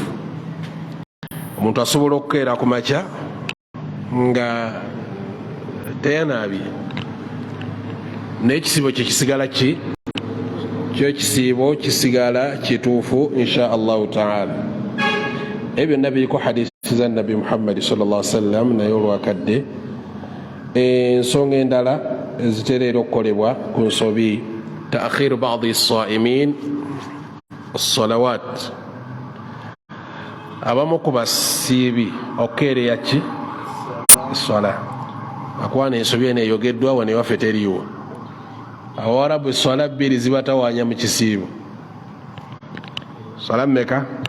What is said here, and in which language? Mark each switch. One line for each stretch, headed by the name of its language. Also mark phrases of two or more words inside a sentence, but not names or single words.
Ganda: Omuntu asobola okukeera ku makya nga teyanaabye, n'ekisiibo kye kisigala ki? Kyo ekisiibo kisigala kituufu
Arabic: إن شاء الله تعالى.
Ganda: Ebyo byonna biriko hadisi za Nabi Muhammad
Arabic: صلى الله عليه وسلم,
Ganda: naye olwakadde ensonga endala ezitera era okukolebwa ku nsobi,
Arabic: تأخير بعض الصائمين الصلوات,
Ganda: abamu ku basiibi okukeereya ki? Essala. Akwana ensobi eno eyogeddwa wano ewaffe teriiwo. Abawarabu essala bbiri zibatawaanya mu kisiibo. Swala mmeka?